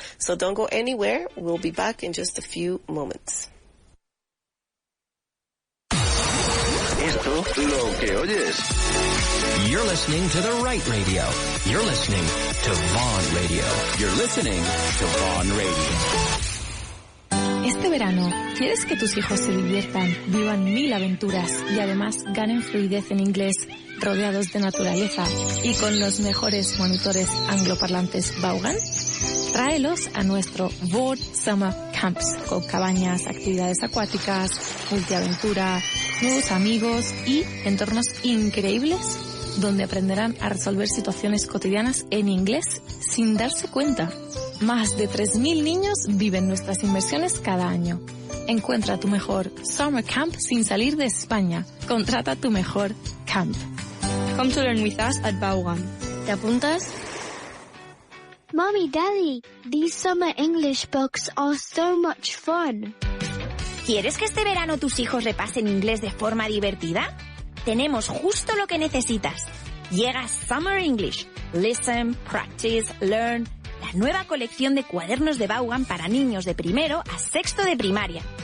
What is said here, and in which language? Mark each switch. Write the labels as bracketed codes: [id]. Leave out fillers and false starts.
[en] So don't go anywhere. We'll be back in just a few moments. [es] Esto lo que oyes. [en] You're listening to the right radio. You're listening to Vaughan Radio. You're listening to Vaughan Radio. [es] Este verano, ¿quieres que tus hijos se diviertan, vivan 1000 aventuras y además ganen fluidez en inglés, rodeados de naturaleza y con los mejores monitores angloparlantes Vaughan? Tráelos a nuestro Vaughan Summer Camps, con cabañas, actividades acuáticas, multiaventura, nuevos amigos y entornos increíbles donde aprenderán a resolver situaciones cotidianas en inglés sin darse cuenta. Más de 3.000 niños viven nuestras inmersiones cada año. Encuentra tu mejor Summer Camp sin salir de España. Contrata tu mejor camp. [en] Come to learn with us at Vaughan. [es] ¿Te apuntas? [en] Mommy, Daddy, these summer English books are so much fun. [es] ¿Quieres que este verano tus hijos repasen inglés de forma divertida? Tenemos justo lo que necesitas. Llega Summer English. [en] Listen, practice, learn. [es] La nueva colección de cuadernos de Vaughan para niños de primero a sexto de primaria.